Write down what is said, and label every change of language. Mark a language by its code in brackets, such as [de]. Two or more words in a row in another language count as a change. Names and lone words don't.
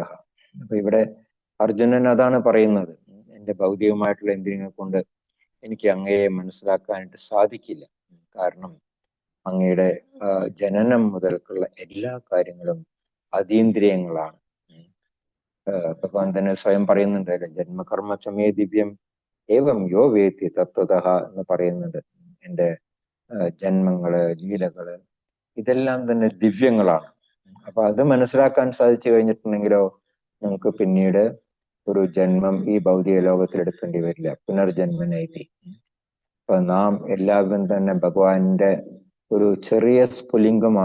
[ml] അപ്പൊ ഇവിടെ അർജുനൻ അതാണ് പറയുന്നത്, എന്റെ ഭൗതികമായിട്ടുള്ള ഇന്ദ്രിയങ്ങൾ കൊണ്ട് എനിക്ക് അങ്ങയെ മനസ്സിലാക്കാനായിട്ട് സാധിക്കില്ല. കാരണം അങ്ങയുടെ ജനനം മുതൽക്കുള്ള എല്ലാ കാര്യങ്ങളും അതീന്ദ്രിയങ്ങളാണ്. ഭഗവാൻ തന്നെ സ്വയം പറയുന്നുണ്ട്, [sa] ജന്മകർമ്മ ദിവ്യം ഏവം യോ വേത്തി തത്വതഃ [ml] എന്ന് പറയുന്നുണ്ട്. എൻ്റെ ജന്മങ്ങള്, ലീലകള് ഇതെല്ലാം തന്നെ ദിവ്യങ്ങളാണ്. അപ്പൊ അത് മനസ്സിലാക്കാൻ സാധിച്ചു കഴിഞ്ഞിട്ടുണ്ടെങ്കിലോ നമുക്ക് പിന്നീട് ഒരു ജന്മം ഈ ഭൗതിക ലോകത്തിൽ എടുക്കേണ്ടി വരില്ല. [sa] പുനർജന്മനൈതി. [ml] അപ്പൊ നാം എല്ലാവരും തന്നെ ഭഗവാന്റെ ഒരു ചെറിയ സ്ഫുലിംഗമാണ്.